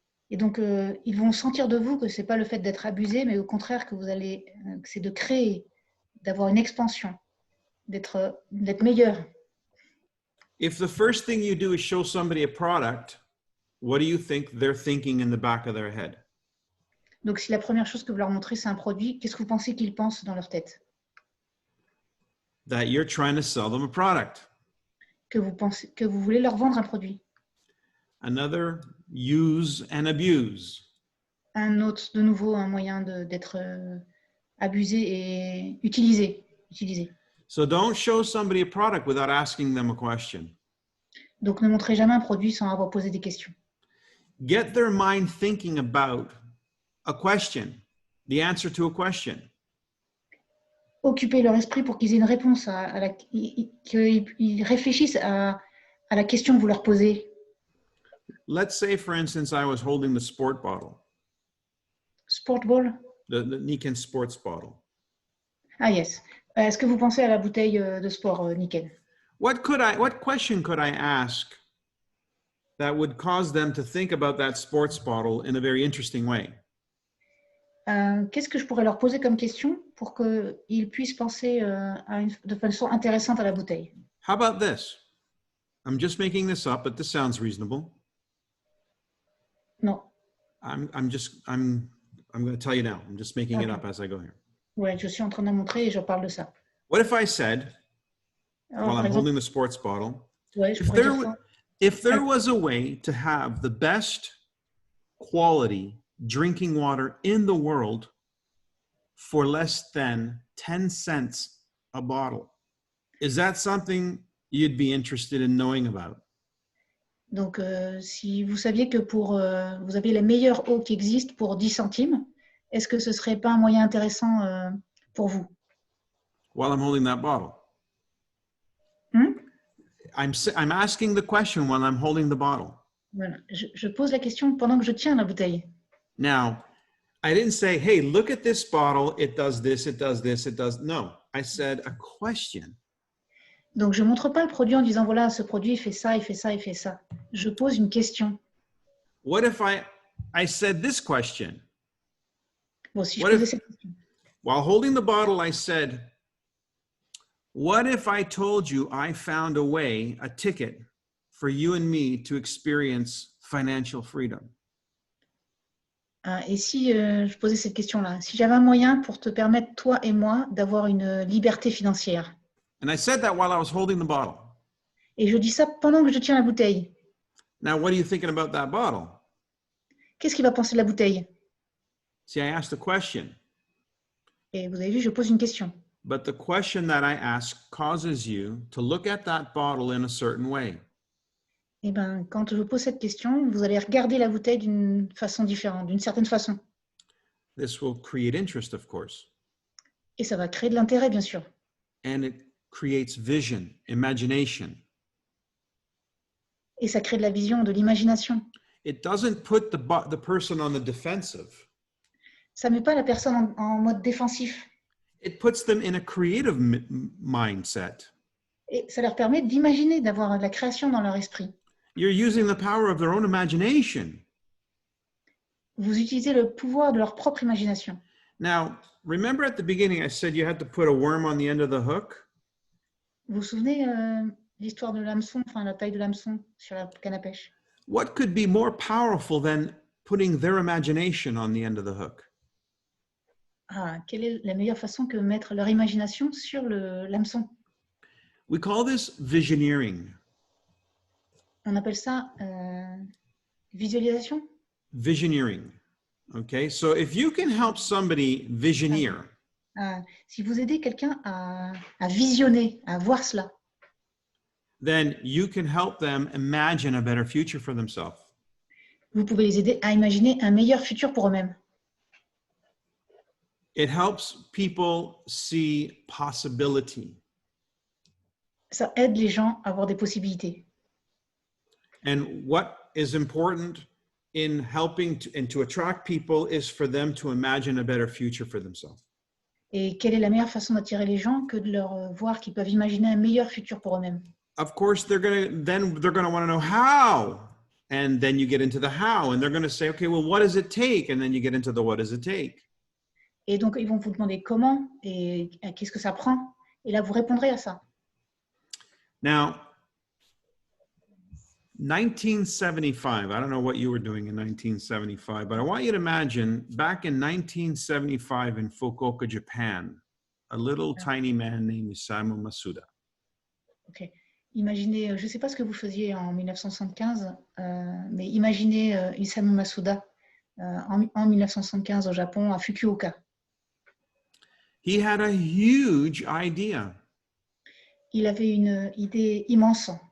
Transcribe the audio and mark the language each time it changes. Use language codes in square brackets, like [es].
[fr] Et donc, ils vont sentir de vous que ce n'est pas le fait d'être abusé, mais au contraire que c'est de créer, d'avoir une expansion, d'être meilleur. [en] If the first thing you do is show somebody a product, what do you think they're thinking in the back of their head? [fr] Donc, si la première chose que vous leur montrez, c'est un produit, qu'est-ce que vous pensez qu'ils pensent dans leur tête? [en] That you're trying to sell them a product. [fr] Que vous voulez leur vendre un produit. [en] Another, use and abuse. [fr] Un autre, de nouveau, un moyen d'être abusé et utilisé. [en] So don't show somebody a product without asking them a question. [fr] Donc, ne montrez jamais un produit sans avoir posé des questions. [en] Get their mind thinking about a question, the answer to a question. [fr] Occupez leur esprit pour qu'ils aient une réponse, qu'ils réfléchissent à la question que vous leur posez. [en] Let's say, for instance, I was holding the sport bottle. Sport ball? The Niken sports bottle. Ah, yes. [fr] Est-ce que vous pensez à la bouteille de sport Niken? [en] What question could I ask that would cause them to think about that sports bottle in a very interesting way? [fr] Qu'est-ce que je pourrais leur poser comme question pour qu'ils puissent penser de façon intéressante à la bouteille? [en] How about this? I'm just making this up, but this sounds reasonable. [fr] Non. [en] I'm going to tell you now. I'm just making it up as I go here. [fr] Ouais, je suis en train de montrer et je parle de ça. [en] What if I said, [fr] Alors, [en] while [fr] par [en] I'm [fr] exemple, [en] holding the sports bottle, [fr] ouais, je pourrais dire ça. [en] if there was a way to have the best quality drinking water in the world for less than 10 cents a bottle, is that something you'd be interested in knowing about? [fr] Donc, si vous saviez que vous avez la meilleure eau qui existe pour 10 centimes, est-ce que ce ne serait pas un moyen intéressant pour vous? [en] While I'm holding that bottle. I'm asking the question while I'm holding the bottle. [fr] Voilà. Je pose la question pendant que je tiens la bouteille. [en] Now, I didn't say, hey, look at this bottle. It does this, it does this, it does. No, I said a question. [fr] Donc, je ne montre pas le produit en disant, voilà, ce produit, il fait ça, il fait ça, il fait ça. Je pose une question. [en] What if I said this question? [fr] Bon, si je [en] What [fr] posais [en] if, [fr] cette question. [en] while holding the bottle, I said, what if I told you I found a way, a ticket for you and me to experience financial freedom? [fr] Et si je posais cette question-là, si j'avais un moyen pour te permettre, toi et moi, d'avoir une liberté financière. [en] And I said that while I was holding the bottle. [fr] Et je dis ça pendant que je tiens la bouteille. [en] Now, what are you thinking about that bottle? [fr] Qu'est-ce qu'il va penser de la bouteille? [en] See, I asked a question, [fr] Et vous avez vu, je pose une question. [en] but the question that I ask causes you to look at that bottle in a certain way. [fr] Et ben, quand je vous pose cette question, vous allez regarder la bouteille d'une façon différente, d'une certaine façon. [en] This will create interest, of course, [fr] Et ça va créer de l'intérêt, bien sûr. [en] and it creates vision, imagination. [fr] Et ça crée de la vision, de l'imagination. [en] It doesn't put the person on the defensive. [fr] Ça ne met pas la personne en mode défensif. [en] It puts them in a creative mindset. [fr] Et ça leur permet d'imaginer, d'avoir de la création dans leur esprit. [en] You're using the power of their own imagination. [fr] Vous utilisez le pouvoir de leur propre imagination. [en] Now, remember at the beginning, I said you had to put a worm on the end of the hook? [fr] Vous vous souvenez l'histoire de l'hameçon, enfin la taille de l'hameçon sur la canne à pêche? [en] What could be more powerful than putting their imagination on the end of the hook? [fr] Ah, quelle est la meilleure façon que mettre leur imagination sur l'hameçon? [en] We call this visioneering. [fr] On appelle ça visualisation? [en] Visioneering. Okay, so if you can help somebody visioneer, [fr] Si vous aidez quelqu'un à visionner, à voir cela, [en] then you can help them imagine a better future for themselves. [fr] vous pouvez les aider à imaginer un meilleur futur pour eux-mêmes. [en] It helps people see possibility. [fr] Ça aide les gens à avoir des possibilités. [en] And what is important in helping and to attract people is for them to imagine a better future for themselves. [fr] Et quelle est la meilleure façon d'attirer les gens que de leur voir qu'ils peuvent imaginer un meilleur futur pour eux-mêmes? [en] Of course, they're going to want to know how. And then you get into the how, and they're going to say, okay, well, what does it take? And then you get into the what does it take? [fr] Et donc, ils vont vous demander comment et qu'est-ce que ça prend. Et là, vous répondrez à ça. [en] Now, 1975, I don't know what you were doing in 1975, but I want you to imagine back in 1975 in Fukuoka, Japan, a little tiny man named Isamu Masuda. Ok. [fr] Imaginez, je ne sais pas ce que vous faisiez en 1975, mais imaginez Isamu Masuda en 1975 au Japon, à Fukuoka. [en] He had a huge idea. [fr] Il avait une idée immense.